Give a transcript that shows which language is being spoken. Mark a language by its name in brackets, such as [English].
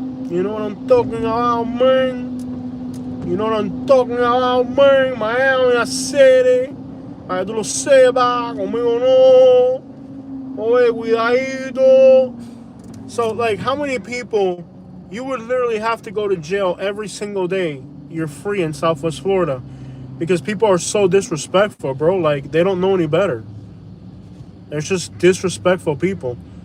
[English] You know what I'm talking about, man? You know what I'm talking about, man? Miami, I said it. [Spanish] Para que tú lo sepas, conmigo no. Oye, cuidadito. [English] So, like, how many people, you would literally have to go to jail every single day you're free in Southwest Florida, because people are so disrespectful, bro. Like, they don't know any better. They're just disrespectful people.